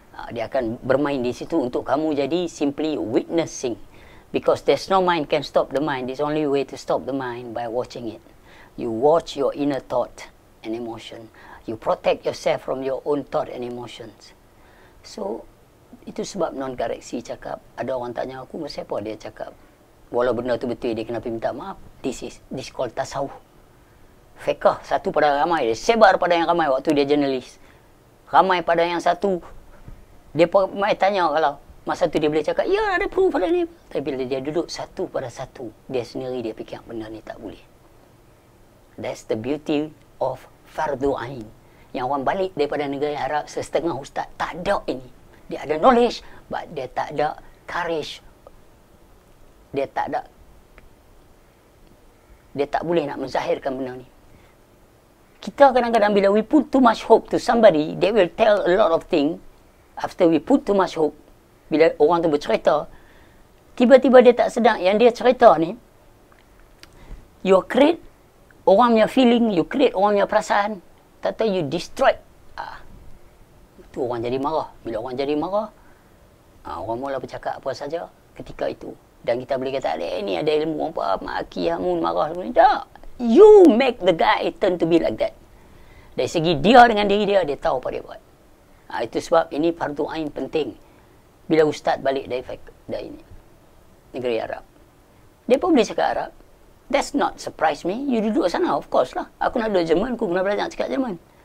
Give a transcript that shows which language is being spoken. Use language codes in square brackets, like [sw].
[ms] Dia akan bermain di situ untuk kamu jadi [en] simply witnessing. Because there's no mind can stop the mind. There's only way to stop the mind by watching it. You watch your inner thought and emotion. You protect yourself from your own thought and emotions. [ms] So, itu sebab Non Galaksi cakap, ada orang tanya aku, siapa dia cakap, walau benda tu betul, dia kena minta maaf. [en] This called tasawuf. [ms] Fiqh, satu pada ramai, dia sebar pada yang ramai waktu dia jurnalis. Ramai pada yang satu, dia mai tanya kalau masa tu dia boleh cakap, ya ada proof pada ni. Tapi bila dia duduk satu pada satu, dia sendiri dia fikir benda ni tak boleh. [en] That's the beauty of fardu ain. [ms] Yang orang balik daripada negara Arab, setengah ustaz tak ada ini. Dia ada knowledge, but dia tak ada courage. Dia tak boleh nak menzahirkan benda ni. Kita kadang-kadang bila [en] we put too much hope to somebody, they will tell a lot of things. After we put too much hope, [ms] bila orang tu bercerita, tiba-tiba dia tak sedar yang dia cerita ni, you create orang punya feeling, you create orang punya perasaan, tak tahu you destroy. Tu orang jadi marah. Bila orang jadi marah, orang mula bercakap apa saja ketika itu. Dan kita boleh kata, ni ada ilmu apa, maki, hamun, marah. Tak. [en] You make the guy turn to be like that. [ms] Dari segi dia dengan diri dia, dia tahu apa dia buat. Itu sebab ini fardu ain penting. Bila ustaz balik dari ini negeri Arab, dia pun boleh cakap Arab. [en] That's not surprise me. You [ms] duduk sana, [en] of course lah. [ms] Aku nak duduk Jerman, aku kena belajar cakap Jerman.